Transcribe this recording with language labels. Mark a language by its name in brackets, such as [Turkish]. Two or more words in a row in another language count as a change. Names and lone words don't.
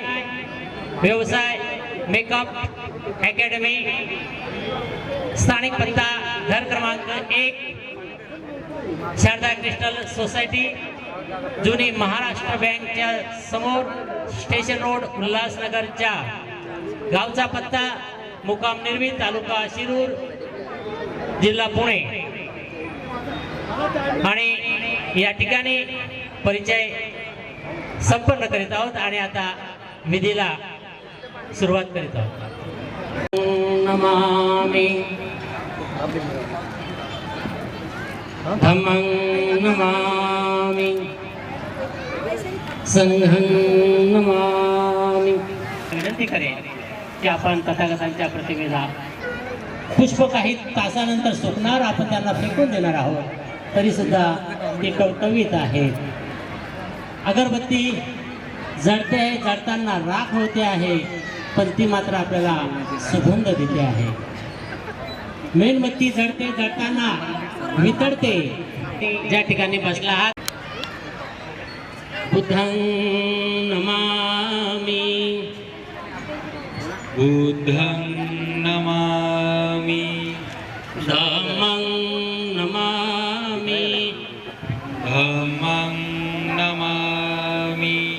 [Marathi] व्यवसाय मेकअप अकॅडमी स्थानिक पत्ता घर क्रमांक 1 शारदा क्रिस्टल सोसायटी जुनी महाराष्ट्र बँकच्या समोर स्टेशन रोड उल्हासनगरच्या गावचा पत्ता मुक्काम निर्वी तालुका शिरूर जिल्हा पुणे आणि या ठिकाणी परिचय संपन्न करीत आहोत आणि आता विधीला सुरुवात करीत आहोत. [Pali] नमामि धम्मं नमामि संघं नमामि. [Marathi] विनंती करेन की आपण तथागतांच्या प्रतिमेला पुष्प काही तासानंतर सुकणार आपण त्यांना फेकून देणार आहोत तरी सुद्धा ते टवटवीत आहेत. अगरबत्ती जळते आहे जळताना राख होते आहे पण ती मात्र आपल्याला सुगंध देते आहे. मेणबत्ती जळते जळताना वितळते. ज्या ठिकाणी बसला आहात [Pali] बुद्धं नमामि बुद्धं नमामि धम्मं नमामि धम्मं नमामि